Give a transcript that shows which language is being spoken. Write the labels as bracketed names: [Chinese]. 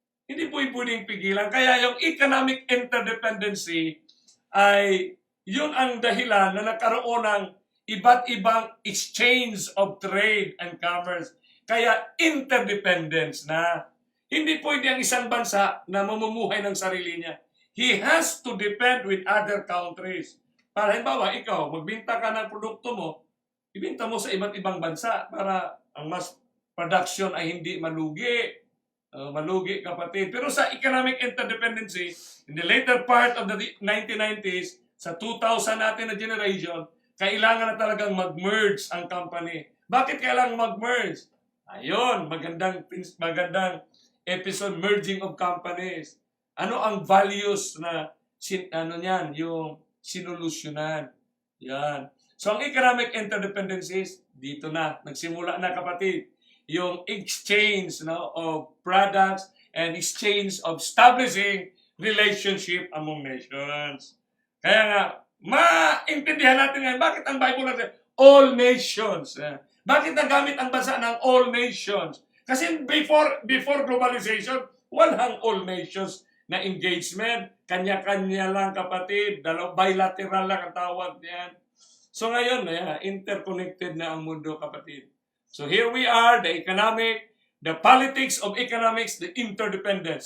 [Filipino] Hindi po pwedeng pigilan. Kaya yung economic interdependency ay yun ang dahilan na nagkaroon ng iba't ibang [English] exchange of trade and commerce. [Filipino] Kaya interdependence na. Hindi pwede ang isang bansa na mamumuhay ng sarili niya. [English] He has to depend with other countries. [Filipino] Para halimbawa, ikaw, magbinta ka ng produkto mo, ibinta mo sa iba't ibang bansa para ang mass production ay hindi malugi. Malugi, kapatid. Pero sa economic interdependency, [English] in the later part of the 1990s, [Filipino] sa 2000 natin na generation, kailangan na talagang mag-merge ang company. Bakit kailangan mag-merge? Ayun, magandang episode, [English] merging of companies. [Filipino] Ano ang values na yung sinolusyonan? Yan. So ang economic interdependencies, dito na, nagsimula na, kapatid. [English] Yung exchange of products and exchange of establishing relationship among nations. [Filipino] Kaya nga, maintindihan natin ngayon, bakit ang Bible natin, all nations. Bakit nagamit ang bansa ng all nations? Kasi before globalization, walang all nations na engagement. Kanya-kanya lang, kapatid. Bilateral lang ang tawag niyan. So ngayon, interconnected na ang mundo, kapatid. [English] So here we are, the politics of economics, the interdependence.